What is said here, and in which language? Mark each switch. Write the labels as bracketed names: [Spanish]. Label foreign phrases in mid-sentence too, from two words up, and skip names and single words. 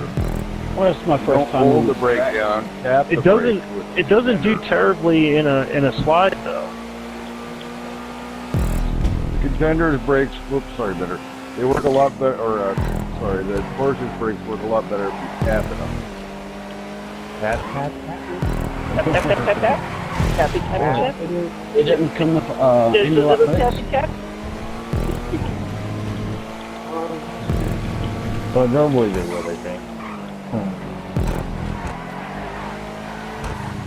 [English] Well, it's my Don't first time. hold the brake down. Tap the It doesn't. brake with- It doesn't do terribly in a slide though. Contender's brakes, whoops, sorry, better. They work a lot better, the Taurus's brakes work a lot better if you tap it up. Tap, tap, tap. tap, tap, tap, tap, tap. Tappy, tap, tap. It didn't come with There's a any lot little brakes. tappy, tap. So normally they would, I think.